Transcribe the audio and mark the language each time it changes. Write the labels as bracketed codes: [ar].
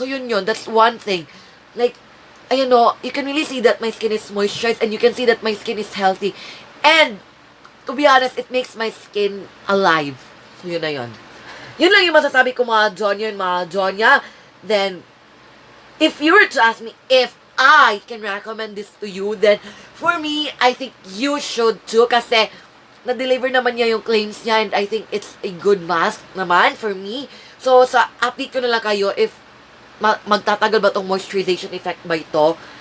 [en] So yun, that's one thing. Like, you can really see that my skin is moisturized and you can see that my skin is healthy. And, to be honest, it makes my skin alive. [tl] So yun na yun. Yun lang yung masasabi ko mga John. [en] Then, if you were to ask me if I can recommend this to you, then for me, I think you should too [tl] kasi na-deliver naman niya yung claims niya [en] and I think it's a good mask naman for me. [tl] So, update ko na lang kayo if magtatagal ba tong moisturization effect ba ito.